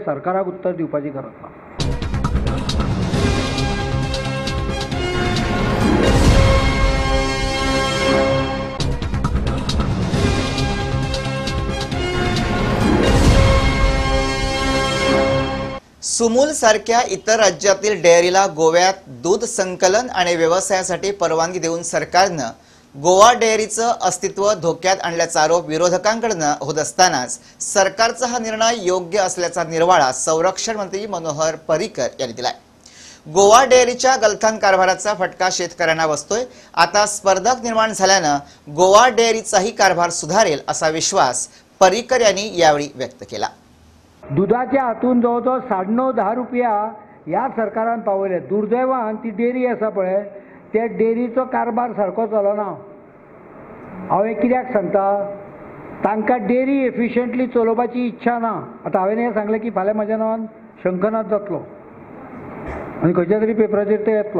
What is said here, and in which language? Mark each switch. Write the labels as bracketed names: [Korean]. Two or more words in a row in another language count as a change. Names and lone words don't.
[Konkani] सरकाराक उत्तर दिवपाची गरज ना. [Marathi] सुमूल सारख्या इतर राज्यातील डेअरीला गोव्यात दूध संकलन आणि व्यवसायासाठी परवानगी देऊन सरकारनं गोवा डेअरीचं अस्तित्व धोक्यात आणल्याचा आरोप विरोधकांकडून होत असतानाच सरकारचा हा निर्णय योग्य असल्याचा निर्वाळा संरक्षण मंत्री मनोहर पर्रीकर यांनी दिलाय. गोवा डेअरीच्या गलथान कारभाराचा फटका शेतकऱ्यांना बसतोय. आता स्पर्धक निर्माण झाल्यानं गोवा डेअरीचाही कारभार सुधारेल असा विश्वास पर्रीकर यांनी यावेळी व्यक्त केला. [Konkani] दुधाच्या हातून जवळजवळ 9.5-10 रुपया ह्या सरकारान पावयले. दुर्दैवान ती डेअरी आसा पळय त्या डेअरीचो कारभार सारको चलना. हांव एक कित्याक सांगता, तांकां डेअरी एफिशियंटली चलोवपाची इच्छा ना. आतां हांवें हें सांगलें की फाल्यां म्हज्या नांवान शंखनाद जातलो आनी खंयच्या तरी पेपराचेर ते येतलो.